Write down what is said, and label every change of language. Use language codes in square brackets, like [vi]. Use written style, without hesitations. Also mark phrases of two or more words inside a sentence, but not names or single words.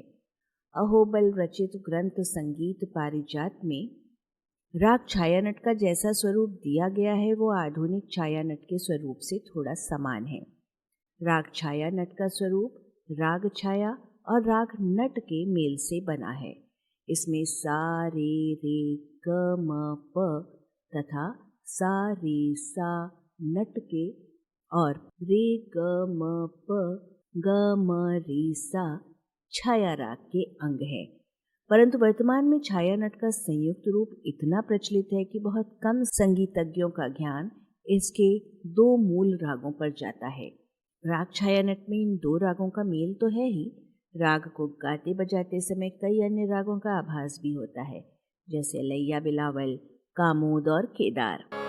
[hi] अहोबल रचित ग्रंथ संगीत पारिजात में राग छाया नट का जैसा स्वरूप दिया गया है वो आधुनिक छाया नट के स्वरूप से थोड़ा समान है। राग छाया नट का स्वरूप राग छाया और राग नट के मेल से बना है। इसमें सा रे रे ग म प तथा सा रे सा नट के और रे ग म प ग म रे सा छाया राग के अंग है, परंतु वर्तमान में छाया नट का संयुक्त रूप इतना प्रचलित है कि बहुत कम संगीतज्ञों का ध्यान इसके दो मूल रागों पर जाता है। राग छाया नट में इन दो रागों का मेल तो है ही, राग को गाते बजाते समय कई अन्य रागों का आभास भी होता है, जैसे लैया बिलावल, कामोद और केदार।